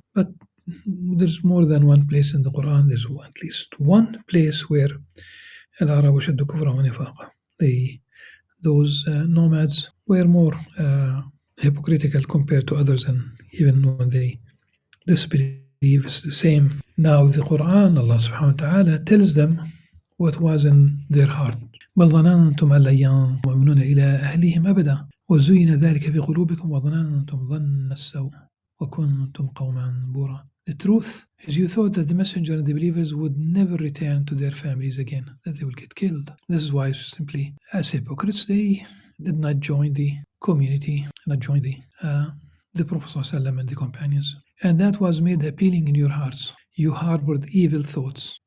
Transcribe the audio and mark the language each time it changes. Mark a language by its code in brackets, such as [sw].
[en] But there's more than one place in the Qur'an. There's at least one place where Al-Arab ashaddu kufran wa nifaqa. Those nomads were more hypocritical compared to others, and even when they disbelieve, it's the same. Now the Qur'an, Allah subhanahu wa ta'ala tells them what was in their heart. [ar] بل ظننتم أن لن ينظرون إلى أهلهم أبدا وزين ذلك في قلوبكم وظننتم ظن السوء وكنتم قوما بورا. [en] The truth is, you thought that the messenger and the believers would never return to their families again, that they will get killed. This is why, simply, as hypocrites, they did not join the community, not join the Prophet ﷺ and the companions. And that was made appealing in your hearts. You harbored evil thoughts.